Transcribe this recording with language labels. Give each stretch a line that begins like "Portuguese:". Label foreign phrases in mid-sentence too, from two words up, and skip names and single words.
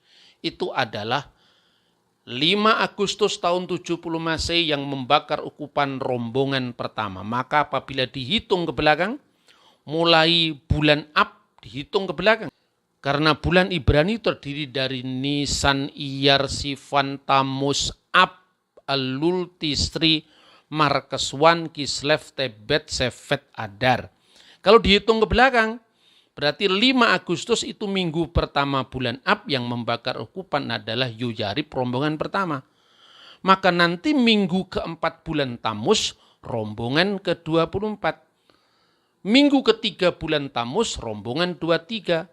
Indonesian: Itu adalah 5 Agustus tahun 70 Masehi yang membakar ukupan rombongan pertama. Maka apabila dihitung ke belakang, mulai bulan Ab dihitung ke belakang. Karena bulan Ibrani terdiri dari Nisan, Iyar, Sivan, Tammuz, Ab, Elul, Tisri, Markeswan, Kislev, Tebet, Sefet, Adar. Kalau dihitung ke belakang, berarti 5 Agustus itu minggu pertama bulan Ab yang membakar ukupan adalah Yehuyarib rombongan pertama. Maka nanti minggu keempat bulan Tammuz rombongan ke-24. Minggu ketiga bulan Tammuz rombongan 23.